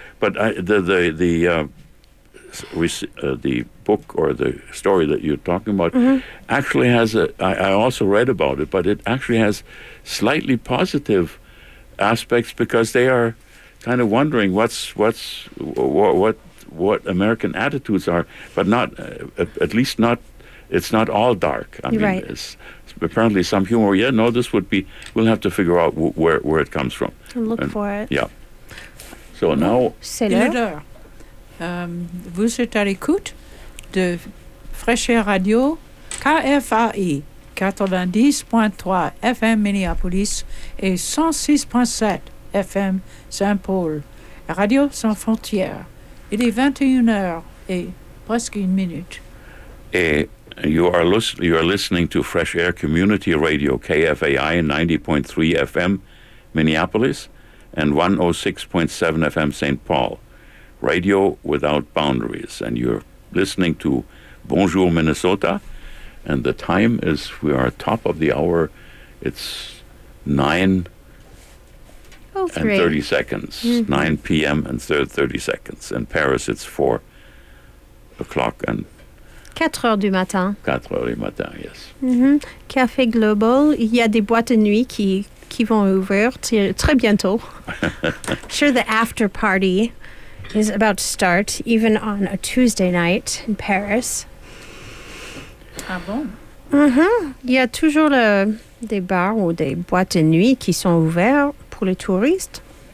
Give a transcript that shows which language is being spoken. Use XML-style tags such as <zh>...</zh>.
<en>But the book or the story that you're talking about actually has I also read about it, but it actually has slightly positive aspects because they are kind of wondering what American attitudes are, but not at least not it's not all dark. I mean, it's apparently some humor. Yeah, no, this would be. We'll have to figure out where it comes from. Look for it. Yeah. So now.</en> <fr>C'est l'heure. Vous êtes à l'écoute de Fraîcheur Radio KFAI 90.3 FM Minneapolis et 106.7 FM Saint-Paul, Radio Sans Frontières. Il est 21h et presque une minute. Et</fr> <en>you are listening to Fresh Air Community Radio KFAI 90.3 FM Minneapolis and 106.7 FM Saint-Paul. Radio without boundaries, and you're listening to Bonjour Minnesota, and the time is, we are top of the hour, it's 9:30, 9 p.m. and 30 seconds. In Paris, it's 4 o'clock and</en> <fr>4 heures du matin. 4 heures du matin,</fr> <en>yes.</en> <fr>Café Global, il y a des boîtes de nuit qui vont ouvrir très bientôt.</fr> <en>Sure, the after party is about to start, even on a Tuesday night in Paris.</en> <fr>Ah bon? Il y a toujours des bars ou des boîtes de nuit qui sont ouverts pour les touristes.</fr>